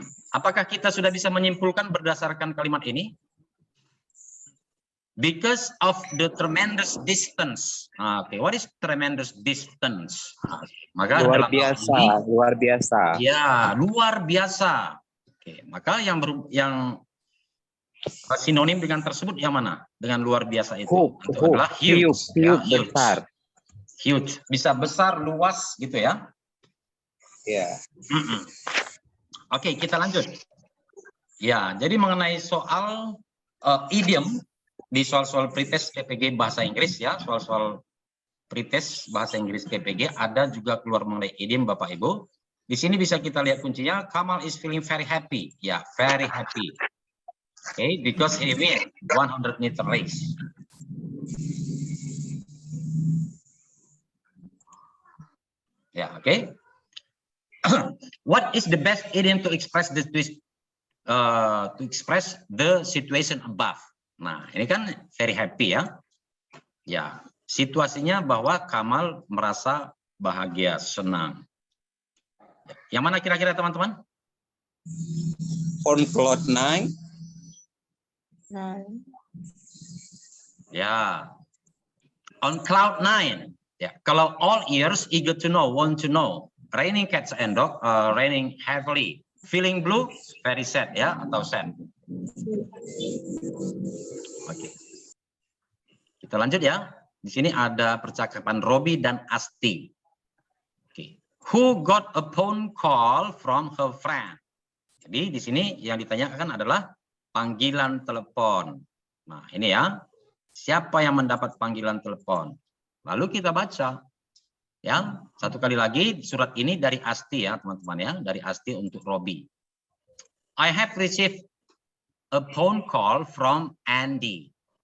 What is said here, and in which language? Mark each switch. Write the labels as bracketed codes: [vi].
[id] Apakah kita sudah bisa menyimpulkan berdasarkan kalimat ini? [en] Because of the tremendous distance. Oke, what is tremendous distance? [id] Maka Luar biasa, luar biasa. Ya, luar biasa. Oke, maka yang sinonim dengan tersebut yang mana? Dengan luar biasa itu? Itu adalah huge. Ya, huge. Besar. Huge, bisa besar, luas gitu ya. Ya. Oke, kita lanjut. Ya, jadi mengenai soal idiom di soal-soal pretest KPG bahasa Inggris ya, soal-soal pretest bahasa Inggris KPG ada juga keluar mengenai idiom Bapak Ibu. Di sini bisa kita lihat kuncinya, Kamal [en] is feeling very happy. [id] Ya, [en] very happy. Okay, because he win 100-meter race. Ya, oke. What is the best idiom to express the situation above? [id] Nah, ini kan [en] very happy [id] ya. Ya, situasinya bahwa Kamal merasa bahagia, senang. Yang mana kira-kira teman-teman? [en] On cloud 9. Ya. On cloud 9. Ya, kalau all ears, eager to know, want to know. Raining cats and dog, raining heavily. Feeling blue, very sad ya, atau sad. [id] Oke. Kita lanjut ya. Di sini ada percakapan Robi dan Asti. Oke. [en] Who got a phone call from her friend? [id] Jadi di sini yang ditanyakan adalah panggilan telepon. Nah, ini ya. Siapa yang mendapat panggilan telepon? Lalu kita baca. Ya, satu kali lagi surat ini dari Asti ya, teman-teman ya, dari Asti untuk Robi. [en] I have received a phone call from Andy.